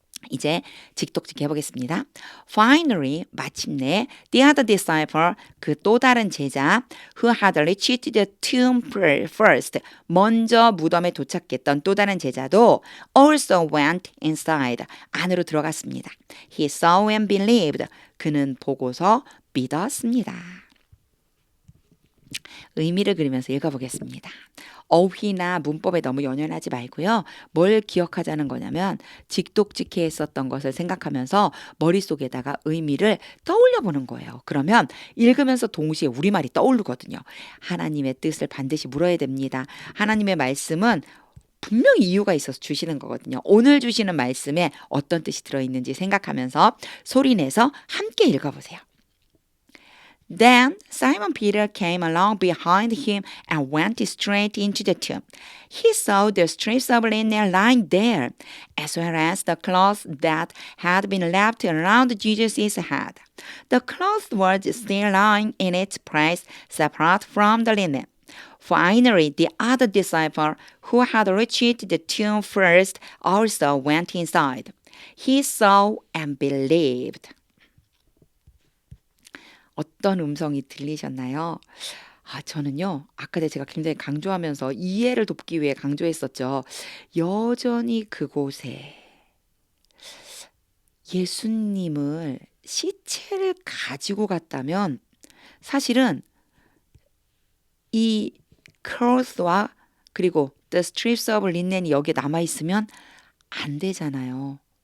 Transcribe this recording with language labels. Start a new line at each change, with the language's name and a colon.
English: 이제 직독직 해보겠습니다. Finally,
Korean: 마침내
English: the other disciple,
Korean: 그 또 다른 제자
English: who had reached the tomb first,
Korean: 먼저 무덤에 도착했던 또 다른 제자도
English: also went inside,
Korean: 안으로 들어갔습니다.
English: He saw and believed,
Korean: 그는 보고서 믿었습니다. 의미를 그리면서 읽어보겠습니다. 어휘나 문법에 너무 연연하지 말고요. 뭘 기억하자는 거냐면 직독직해 했었던 것을 생각하면서 머릿속에다가 의미를 떠올려 보는 거예요. 그러면 읽으면서 동시에 우리말이 떠오르거든요. 하나님의 뜻을 반드시 물어야 됩니다. 하나님의 말씀은 분명히 이유가 있어서 주시는 거거든요. 오늘 주시는 말씀에 어떤 뜻이 들어있는지 생각하면서 소리내서 함께 읽어보세요.
English: Then Simon Peter came along behind him and went straight into the tomb. He saw the strips of linen lying there, as well as the cloth that had been left around Jesus' head. The cloth was still lying in its place, separate from the linen. Finally, the other disciple who had reached the tomb first also went inside. He saw and believed.
Korean: 어떤 음성이 들리셨나요? 저는요, 아까 제가 굉장히 강조하면서 이해를 돕기 위해 강조했었죠. 여전히 그곳에 예수님을 시체를 가지고 갔다면 사실은 이 cloth와 그리고
English: the strips of linen
Korean: 이 여기에 남아있으면 안 되잖아요.